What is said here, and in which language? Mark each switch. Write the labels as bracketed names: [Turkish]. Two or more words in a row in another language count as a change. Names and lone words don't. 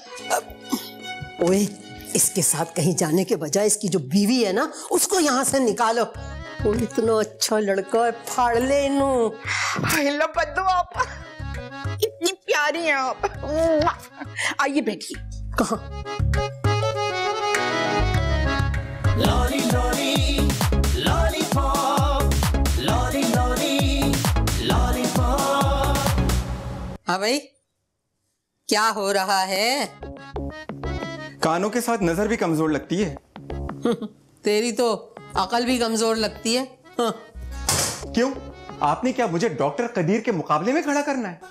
[Urdu] اوئے، اس کے ساتھ کہیں جانے کے بجائے اس کی جو بیوی ہے نا، اس کو یہاں سے نکالو. وہ اتنا اچھا لڑکا ہے، پھاڑ لے اینوں. ہیلو بدو آپا، اتنی پیاری ہیں آپ. آئیے بیٹھیے. कहाँ? [English] Lolly, lolly, lollipop, lolly, lolly, lollipop. [Urdu] ہاں بھائی، کیا ہو رہا ہے? کانوں کے ساتھ نظر بھی کمزور لگتی ہے. تیری تو عقل بھی کمزور لگتی ہے. हाँ। क्यों? آپ نے کیا مجھے ڈاکٹر قدیر کے مقابلے میں کھڑا کرنا ہے?